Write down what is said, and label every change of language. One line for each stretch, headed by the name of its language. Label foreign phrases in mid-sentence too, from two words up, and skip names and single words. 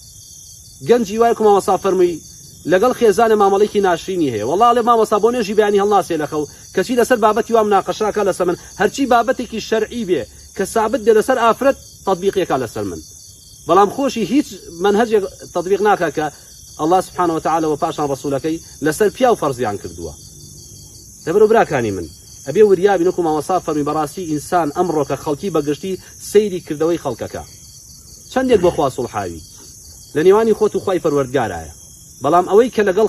Central Kurdish: گەنجی وای کو مامۆستا فەرمووی لەگەڵ خێزانە مامەڵێکی ناشرینی هەیە وەڵا لێ مامۆستا بۆ نوێژی بەیانی هەڵناسێ لەخەو کەچی لەسەر بابەتی وام ناقەشاکە لەسەر من هەرچی بابەتێکی شەرعی بێ کە سابت دێ لەسەر ئافرەت تەطبیقیەکە لەسەر من بەڵام خۆشی هیچ منهەجێک تەطبیق ناکە کە
Arabic: الله سبحانه وتعالى
Central Kurdish: و پاشان ڕسوولەکەی لەسەر پیا و فەرزیان کردووە دەبەرە براکانی من ئەبێ وریابی نەکو مامۆستا فەرمی بەڕاستی ئینسان ئەمڕۆکە خەڵکی بەگشتی سەیری کردەوەی خەڵکەکە چەندێک بۆ خوا سوڵحاوی لە نێوانی خۆت و خوای پەروەردگارایە بەڵام ئەوەی کە لەگەڵ